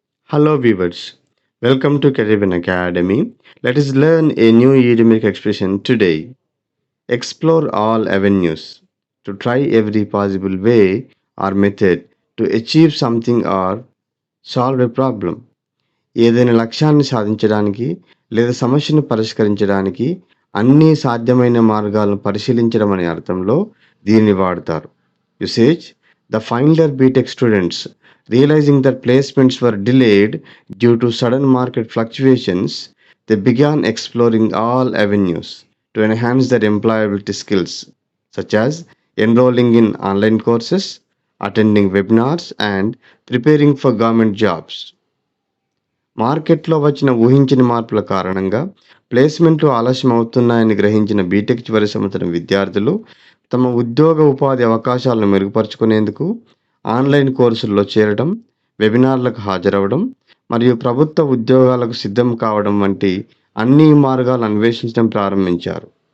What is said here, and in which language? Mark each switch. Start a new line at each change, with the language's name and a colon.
English: Hello viewers, welcome to Caribbean Academy. Let us learn a new idiomatic expression today. Explore all avenues. To try every possible way or method to achieve something or solve a problem.
Telugu: ఏదైనా లక్ష్యాన్ని సాధించడానికి లేదా సమస్యను పరిష్కరించడానికి అన్ని సాధ్యమైన మార్గాలను పరిశీలించడం అనే అర్థంలో దీనిని వాడతారు.
English: Usage: The final year BTech students, realizing that placements were delayed due to sudden market fluctuations, they began exploring all avenues to enhance their employability skills, such as enrolling in online courses, attending webinars, and preparing for government jobs.
Telugu: మార్కెట్లో వచ్చిన ఊహించని మార్పుల కారణంగా ప్లేస్మెంట్లు ఆలస్యం అవుతున్నాయని గ్రహించిన BTech చివరి సంవత్సరం విద్యార్థులు తమ ఉద్యోగ ఉపాధి అవకాశాలను మెరుగుపరుచుకునేందుకు ఆన్లైన్ కోర్సుల్లో చేరడం, వెబినార్లకు హాజరవడం మరియు ప్రభుత్వ ఉద్యోగాలకు సిద్ధం కావడం వంటి అన్ని మార్గాలు అన్వేషించడం ప్రారంభించారు.